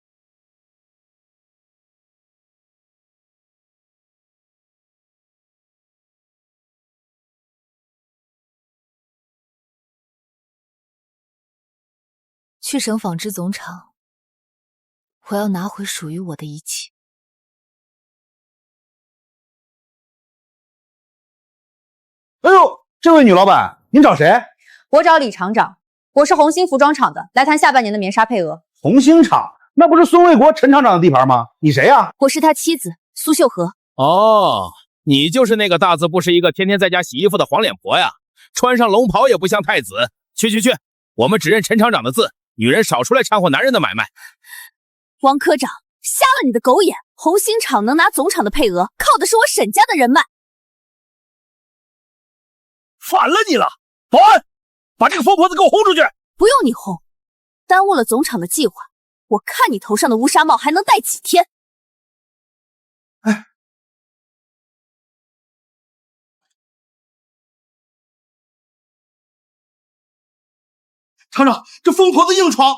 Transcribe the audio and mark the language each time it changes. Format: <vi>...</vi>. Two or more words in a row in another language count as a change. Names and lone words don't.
<zh>去省纺織總廠，我要拿回屬於我的一切。哎呦，這位女老闆，您找誰？我找李廠長，我是紅星服裝廠的，來談下半年的棉紗配額。紅星廠，那不是孫衛國陳廠長的地盤嗎？你誰呀？我是他妻子蘇秀和。哦，你就是那個大字不識一個，天天在家洗衣服的黃臉婆呀！穿上龍袍也不像太子。去，我們只認陳廠長的字，女人少出來摻和男人的買賣。王科長，瞎了你的狗眼！紅星廠能拿總廠的配額，靠的是我沈家的人脈。反了你了！保安，把這個瘋婆子給我轟出去！不用你轟，耽誤了總廠的計劃，我看你頭上的烏紗帽還能戴幾天。哎，厂長，這瘋婆子硬闖！</zh>